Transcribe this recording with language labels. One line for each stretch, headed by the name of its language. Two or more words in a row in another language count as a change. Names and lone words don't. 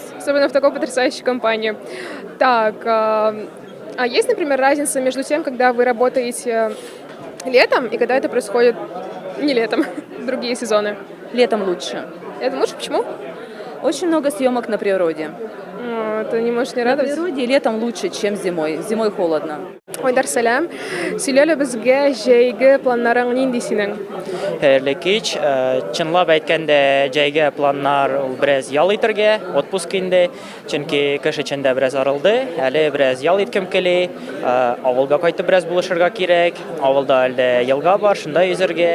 Russian: Особенно в такой потрясающей компании. Так, а есть, например, разница между тем, когда вы работаете летом и когда это происходит не летом, другие сезоны? Летом лучше. Летом лучше? Почему? Очень много съемок на природе. Это не может не На радовать. природе летом лучше, чем зимой. Зимой холодно.
Tatar: Ойдар сәлем. Сөйләле безгә җәйге планнарың нинди синең? Хәерле кич. Чынлап әйткәндә, җәйге планнар ул бераз ял итәргә, отпуск инде. Чөнки кыш эчендә бераз арылды. Әле бераз ял иткем килә. Авылга кайтып бераз булышырга кирәк. Авылда әле елга бар, шунда йөзәргә.